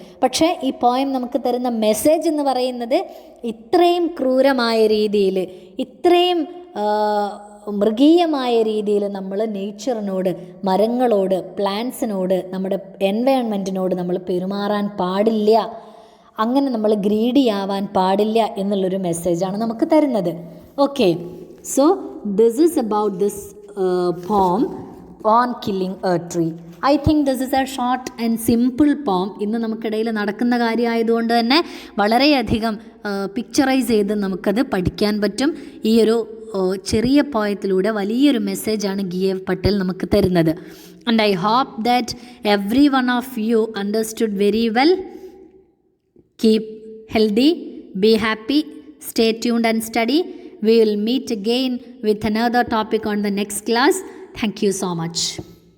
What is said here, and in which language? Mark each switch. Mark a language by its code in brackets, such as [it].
[ml] പക്ഷേ ഈ പോയം നമുക്ക് തരുന്ന മെസ്സേജ് എന്ന് പറയുന്നത് ഇത്രയും ക്രൂരമായ രീതിയിൽ, ഇത്രയും മൃഗീയമായ രീതിയിൽ നമ്മൾ നേച്ചറിനോട്, മരങ്ങളോട്, പ്ലാന്റ്സിനോട്, നമ്മുടെ എൻവയോൺമെൻറ്റിനോട് നമ്മൾ പെരുമാറാൻ പാടില്ല, അങ്ങനെ നമ്മൾ ഗ്രീഡി ആവാൻ പാടില്ല എന്നുള്ളൊരു മെസ്സേജാണ് നമുക്ക് തരുന്നത്. [en] Okay, so this is about this poem on killing a tree. I think this is a short and simple poem. [ml] ഇന്ന് നമുക്കിടയിൽ നടക്കുന്ന കാര്യമായതുകൊണ്ട് തന്നെ വളരെയധികം പിക്ചറൈസ് ചെയ്ത് നമുക്കത് പഠിക്കാൻ പറ്റും. ഈ ഒരു ചെറിയ പോയത്തിലൂടെ വലിയൊരു മെസ്സേജാണ് GF പട്ടേൽ നമുക്ക് തരുന്നത്. [en] And I hope that every one of you understood very well. Keep healthy, be happy, stay tuned and study. We will meet again with another topic on the next class. Thank you so much.